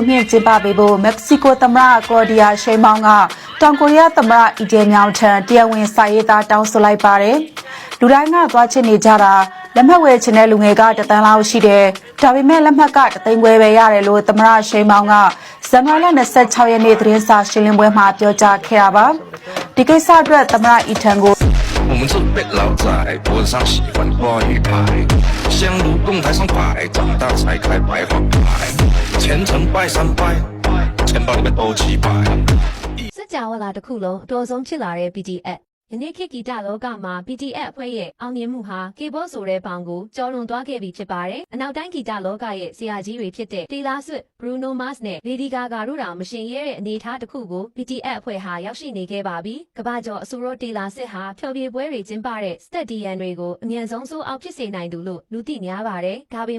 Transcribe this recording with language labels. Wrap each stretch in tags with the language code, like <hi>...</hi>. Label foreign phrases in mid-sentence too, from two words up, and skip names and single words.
<my>မြင့်ကျင်းပပေးဖို့မက္ကဆီကိုသမ္မတကလော်ဒီယာရှေးမောင်ကတောင်ကိုရီးယားသမ္မတအီဂျေမြောင်ထံတရားဝင်စာရေးသားတောင်းဆိုလိုက်ပါတယ်။လူတိုင်းကသွားချင်နေကြတာလက်မှတ်ဝယ်ချင်တဲ့လူငယ်ကတသန်းလောက်ရှိတယ်။ဒါပေမဲ့လက်မှတ်ကတသိန်းခွဲပဲရတယ်လို့သမ္မတရှေးမောင်ကဇန်နဝါရီလ26ရက်နေ့သတင်းစာရှင်းလင်းပွဲမှာပြောကြားခဲ့တာပါ။ဒီကိစ္စအတွက်သမ္မတအီထံကို</my> <zh>我们是被老在脖子上喜欢挂鱼牌，香炉供台上摆，长大才开白花牌，前程拜三拜，钱包里面都几百。</zh> <my>စကြဝဠာတစ်ခုလုံးအတော်ဆုံးဖြစ်လာတဲ့ BTSယနေ့ခေတ်ဂီတလောကမှာ BTS အဖွဲ့ရဲ့အောင်မြင်မှုဟာ K-pop ဆိုတဲ့ဘောင်ကိုကျော်လွန်သွားခဲ့ပြီဖြစ်ပါတယ်။အနောက်တိုင်းဂီတလောကရဲ့ဆရာကြီးတွေဖြစ်တဲ့ Taylor Swift, Bruno Mars နဲ့ Lady Gaga တို့တောင်မရှင်ရဲတဲ့အနေအထားတစ်ခုကို BTS အဖွဲ့ဟာရောက်ရှိနေခဲ့ပါပြီ။ကမ္ဘာကျော်အဆိုတော် Taylor Swift ဟာဖျော်ဖြေပွဲတွေကျင်းပတဲ့ Stadium တွေကိုအမြန်ဆုံးဆိုးအောင်ဖြစ်စေနိုင်သူလို့လူသိများပါတယ်။ဒါပေ</my>